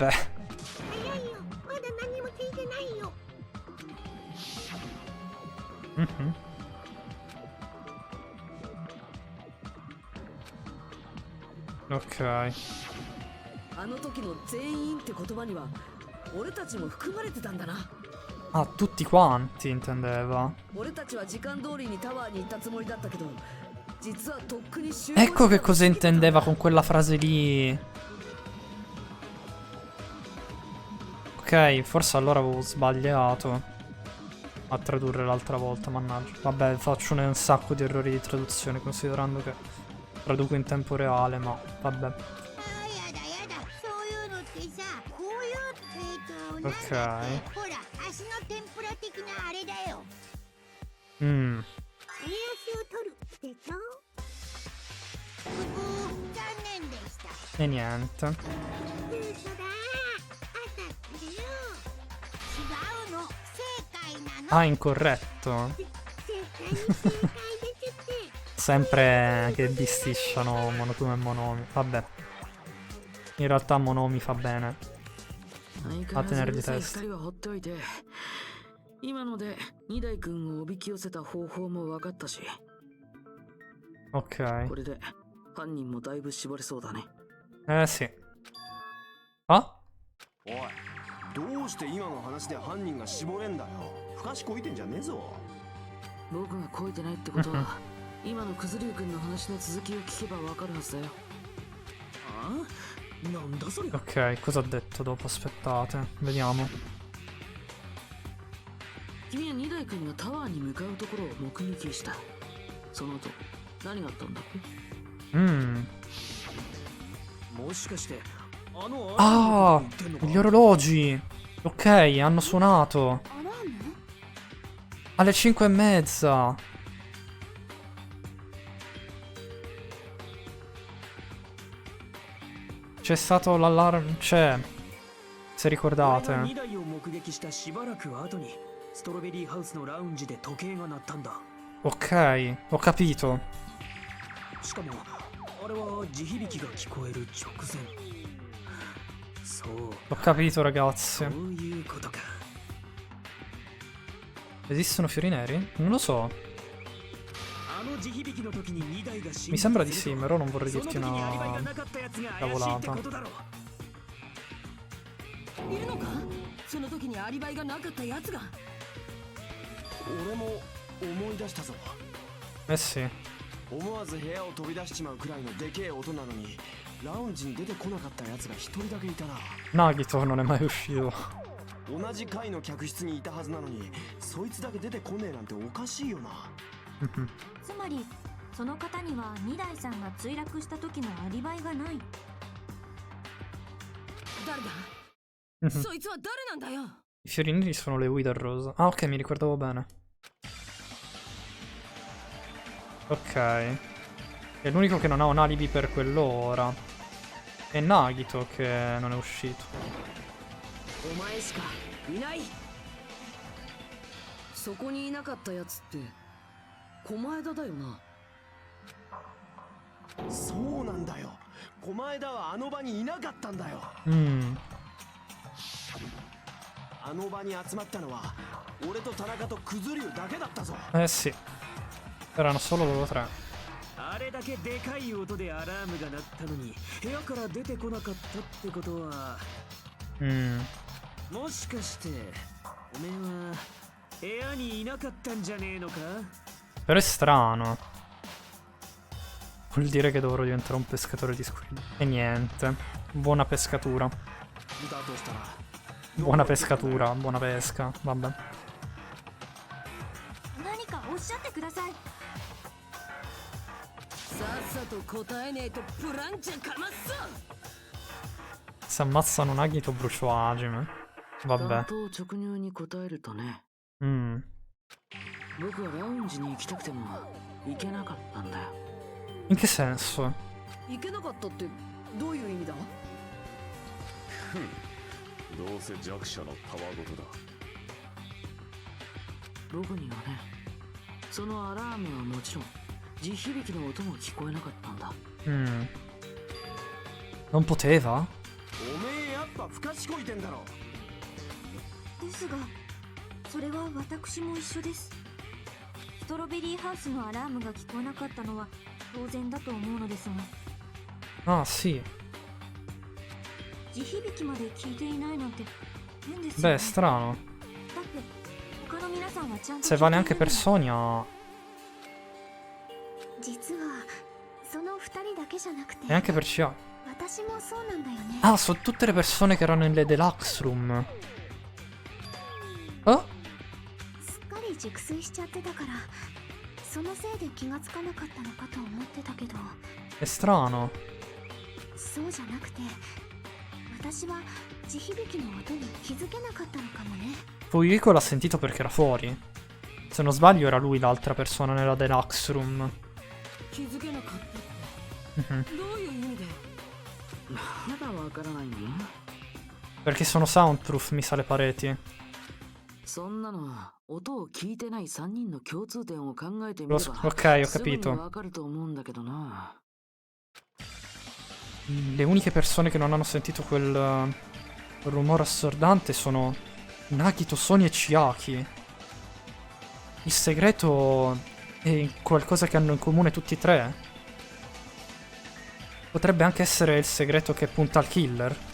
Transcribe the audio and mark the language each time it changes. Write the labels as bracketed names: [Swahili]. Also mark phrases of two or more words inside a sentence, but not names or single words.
[Japanese] 早いよ、まだ何も聞いてないよ。 [Italian] Mhm. Ok. [Japanese] あの時の全員って言葉には俺たちも含まれてたんだな。 [Italian] Ah, tutti quanti intendeva. [Japanese] 俺たちは時間通りにタワーに行ったつもりだったけど、実はとっくに集合 [Italian] Ecco che cosa intendeva con quella frase lì. Ok, forse allora avevo sbagliato a tradurre l'altra volta, mannaggia. Vabbè, faccio un sacco di errori di traduzione, considerando che traduco in tempo reale, ma vabbè. [Japanese] あーやだやだ、そういうのってさ、こういうなんだっ [Italian] Ok. [Japanese] け、ほら、足の天ぷら的なあれだよ。 Mm. 家足を取るでしょ。残念でした。 [Italian] E niente. [Japanese] 嘘だ、朝ってよ。違うの、正解なの。 [Italian] Ah, incorretto. [Japanese] 正解に正解ですって。 [Italian] Sempre che bisticciano Monokuma e Monomi. Vabbè. In realtà Monomi fa bene [Japanese] 相変 [Italian] a [Japanese] わらず [Italian] tenere [Japanese] う [Italian] di [Japanese] るさい [Italian] testa. [Japanese] 二人は放っておいて、今ので二代君をおびき寄せた方法も分かったし、 [Italian] Ok. [Japanese] これで犯人もだいぶ絞れそうだね。 [Italian] Eh sì. Ah? [Japanese] おい、どうして今の話で犯人が絞れんだよ。ふかしこいてんじゃねえぞ。僕がこいてないってことは今のクズリュウ君の話の続きを聞けば分かるはずだよ。あ？なんだそれ。 [Italian] Ok, cosa ha detto dopo? Aspettate, vediamo. [Japanese] 君は二代君がタワーに向かうところを目撃した。その後何があったんだっけ？もしかしてあの [Italian] Ah, gli orologi. Ok, hanno suonato. [Japanese] アラーム [Italian] Alle 5:30. C'è stato l'allarme. C'è. Se [Japanese] 俺が [Italian] ricordate. [Japanese] 2台を目撃したしばらく後にストロベリーハウスのラウンジで時計が鳴ったんだ。 [Italian] Ok, ho capito. [Japanese] しかもあれは地響きが聞こえる直前。そう、 [Italian] Ho capito, [Japanese] そ [Italian] ragazzi. [Japanese] ういうことか。 [Italian] Esistono fiori neri? Non lo so. [Japanese] あの地響きの時に2台が [Italian] Mi sembra di sì, però non vorrei [Japanese] その [Italian] dirti [Japanese] 時にアリバイが [Italian] una [Japanese] なかったやつが怪しいってことだろう。いるのか？その時にアリバイがなかったやつが。俺も思い出したぞ。 [Italian] Eh sì. [Japanese] 思わず部屋を飛び出しちまうくらいのでけえ音なのに、ラウンジに出てこなかったやつが一人だけいたな。 [Italian] Nagito non è mai uscito. [Japanese] 同じ階の客室にいたはずなのに、そいつだけ出てこねえなんておかしいよな。つまりその方には二代さんが墜落した時のアリバイがない。誰だ？そいつは誰なんだよ。 [Italian] I fiori neri sono le Wither Rose. Ah, ok, mi ricordavo bene. Ok. È l'unico che non ha un alibi per quell'ora. È Nagito che non è uscito. [Japanese] お前しかいない。そこにいなかったやつって狛枝だよな。そうなんだよ。狛枝はあの場にいなかったんだよ。あの場に集まったのは俺と田中とクズリュウだけだったぞ。 [Italian] Sì. Erano solo loro 3. [Japanese] あれだけでかい音でアラームが鳴ったのに部屋から出てこなかったってことは、もしかしておめえは部屋にいなかったんじゃねえのか？ [Italian] Però è strano. Vuol dire che dovrò diventare un pescatore di squid. E niente. Buona pescatura. Buona pescatura, buona pesca. Vabbè. [Japanese] 何かおっしゃってください。さっさと答えねえとプランチャかますぞ。 [Italian] Se ammazzano Nagito brucio Hajime. Vabbè. [Japanese] 直入に答えるとね。僕はラウンジに行きたくても行けなかったんだよ。 [Italian] In che senso? [Japanese] 行けなかったってどういう意味だ？どうせ弱者のたわごとだ。僕にはね、そのアラームはもちろん地響きの音も聞こえなかったんだ。 [Italian] Non poteva? [Japanese] おめえやっぱ不賢いてんだろ。ですが、それは私も一緒です。ストロベリーハウスのアラームが聞こえなかったのは当然だと思うのですが。 [Italian] Ah, sì. [Japanese] 地響きまで聞いていないなんて変ですよね。 [Italian] Beh, strano. [Japanese] だって他の皆さんはちゃんと [Italian] Se vale anche per Sonia. [Japanese] 実はその2人だけじゃなくて [Italian] E anche per Chia. [Japanese] 私もそうなんだよね。 [Italian] Ah, sono tutte le persone che erano nelle [English] deluxe room. [Italian] Oh? [Japanese] すっかり熟睡しちゃってたからそのせいで気がつかなかったのかと思ってたけど、 [Italian] È strano. [Japanese] そうじゃなくて私は地響きの音に気づけなかったのかもね。 [Italian] Fuyuhiko l'ha sentito perché era fuori. Se non sbaglio era lui l'altra persona nella [English] deluxe room. [Japanese] 気づけなかったってどういう意味で？まだわからないの？ [Italian] Perché sono soundproof, mi sa, le pareti. [Japanese] そんなの音を聞いてない3人の共通点を考えてみれば [Italian] Ok, ho [Japanese] すぐに [Italian] capito. [Japanese] わかると思うんだけどな。 [Italian] Le uniche persone che non hanno sentito quel rumore assordante sono Nagito, Sonia e Chiaki. Il segreto è qualcosa che hanno in comune tutti e tre. Potrebbe anche essere il segreto che punta al killer.